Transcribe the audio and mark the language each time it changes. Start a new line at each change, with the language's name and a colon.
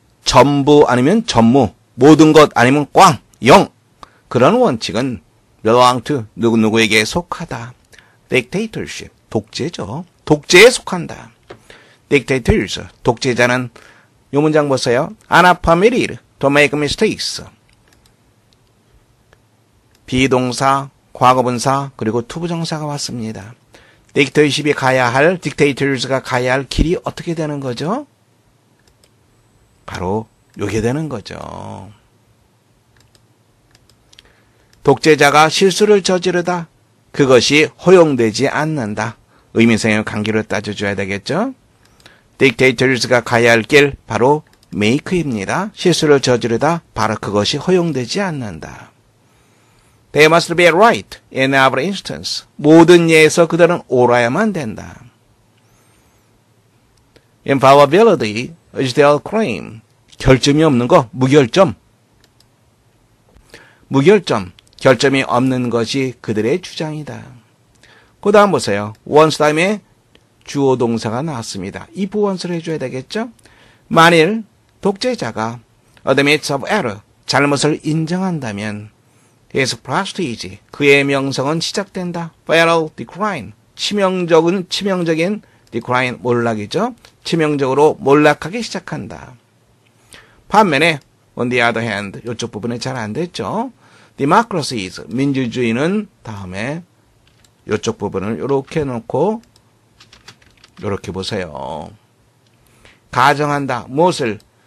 Korean: 전부 아니면 전무, 모든 것 아니면 꽝, 영. 그런 원칙은
English: belong to
Korean: 누구누구에게 속하다. Dictatorship, 독재죠. 독재에 속한다. Dictators, 독재자는 이 문장 보세요.
English: Are not permitted to make mistakes.
Korean: 비동사, 과거분사, 그리고 투부정사가 왔습니다. 딕테이십이 가야 할, 딕테이터즈가 가야 할 길이 어떻게 되는 거죠? 바로 요게 되는 거죠. 독재자가 실수를 저지르다. 그것이 허용되지 않는다. 의미상의 관계로 따져줘야 되겠죠? 딕테이터즈가 가야 할 길, 바로 make입니다. 실수를 저지르다. 바로 그것이 허용되지 않는다.
English: They must be right in every instance.
Korean: 모든 예에서 그들은 옳아야만 된다.
English: Infallibility is their claim.
Korean: 결점이 없는 거, 무결점. 무결점, 결점이 없는 것이 그들의 주장이다. 그 다음 보세요. once 다음에 주어 동사가 나왔습니다.
English: if once
Korean: 를 해줘야 되겠죠? 만일 독재자가
English: admits of error,
Korean: 잘못을 인정한다면
English: his prestige,
Korean: 그의 명성은 시작된다.
English: fatal decline,
Korean: 치명적인
English: decline,
Korean: 몰락이죠. 치명적으로 몰락하기 시작한다. 반면에
English: on the other hand,
Korean: 이쪽 부분에 잘 안 됐죠. democracies, 민주주의는 다음에 이쪽 부분을 이렇게 놓고 이렇게 보세요. 가정한다. 무엇을?